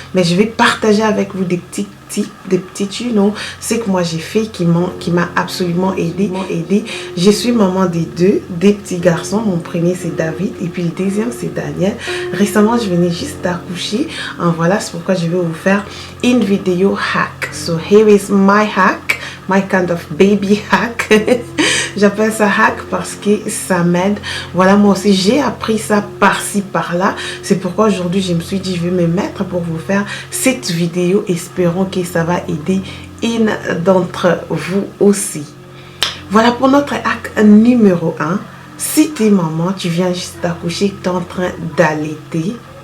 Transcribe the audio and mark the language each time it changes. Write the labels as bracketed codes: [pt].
[fr] Mais je vais partager avec vous des petits tips, des petits tunnels, ce que moi j'ai fait qui m'a absolument aidé. Je suis maman des petits garçons. Mon premier c'est David et puis le deuxième c'est Daniel. Récemment je venais juste d'accoucher. Voilà, c'est pourquoi je vais vous faire une vidéo hack. [en] So here is my hack, my kind of baby hack. [fr] J'appelle ça hack parce que ça m'aide. Voilà, moi aussi j'ai appris ça par-ci par-là. C'est pourquoi aujourd'hui je me suis dit je vais me mettre pour vous faire cette vidéo. Espérons que ça va aider une d'entre vous aussi. Voilà pour notre hack numéro 1. Si tu es maman, tu viens juste d'accoucher, tu es en train d'allaiter.